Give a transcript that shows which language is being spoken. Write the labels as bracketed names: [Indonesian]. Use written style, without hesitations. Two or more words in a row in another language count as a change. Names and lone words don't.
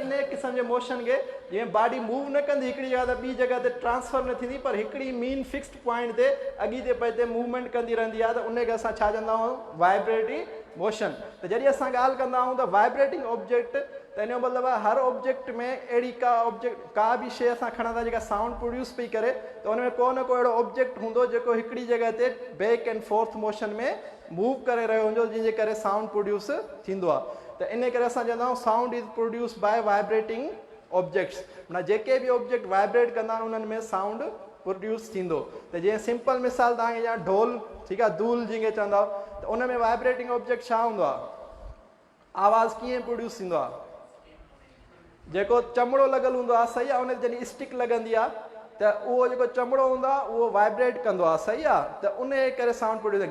[Sindhi] इन क़िस्म जे मोशन खे जीअं [English] body move [Sindhi] न कंदी हिकिड़ी जॻह ते ॿी जॻह ते ट्रांसफर न थींदी, पर हिकिड़ी मीन [English] fixed point [Sindhi] ते अॻिते पए मूवमेंट कंदी रहंदी आहे, त उनखे असां छा चवंदा आहियूं, [English] vibratory motion. [Sindhi] त जॾहिं असां ॻाल्हि कंदा आहियूं त [English] vibrating object, [Sindhi] त इन जो मतिलबु आहे हर ऑब्जेक्ट में अहिड़ी का बि शइ असां खणंदा जेका साउंड प्रोड्यूस पई करे, त उन में को न को अहिड़ो ऑब्जेक्ट हूंदो जेको हिकिड़ी जॻह ते [English] back and forth motion [Sindhi] में मूव करे रहियो हूंदो, जंहिंजे करे [English] sound produce [Sindhi] थींदो आहे। त इन करे असां चवंदा आहियूं [English] sound is produce by vibrating objects, [Sindhi] माना जेके बि ऑब्जेक्ट वाइब्रेट कंदा आहिनि उन्हनि में [English] sound produce [Sindhi] थींदो। त जीअं सिंपल मिसाल तव्हांखे या ढोल, ठीकु आहे, धूल जंहिंखे चवंदा, त उन में [English] vibrating object [Sindhi] छा हूंदो आहे, आवाज़ कीअं प्रोड्यूस थींदो आहे, जेको चमड़ो लॻल हूंदो आहे, सही आहे, उन जॾहिं स्टिक लॻंदी आहे त उहो जेको चमड़ो हूंदो आहे उहो वाइब्रेट कंदो आहे, सही आहे, त उन जे करे [English] sound produce.